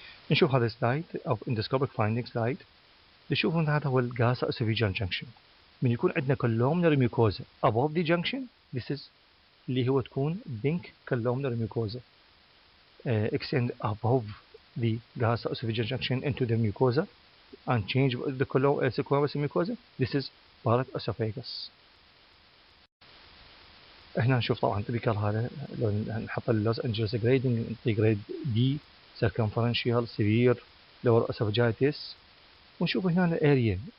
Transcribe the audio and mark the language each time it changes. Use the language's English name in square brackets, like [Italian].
[Arabic] نشوف هذا سلايد أو [English] endoscopic finding [Arabic] سلايد. نشوف أن هذا هو الgastroesophageal junction. من يكون عندنا [English] columnar mucosa above the junction, this is [Arabic] اللي هو تكون [English] pink columnar mucosa extend above the gastroesophageal junction into the mucosa and change the squamous mucosa. This is Barrett esophagus. [Arabic] هنا نشوف طبعا typical هذا لو نحط اللوس انجلوس [English] grading grade D circumferential severe lower esophagitis [Arabic] ونشوف هنا الاريا.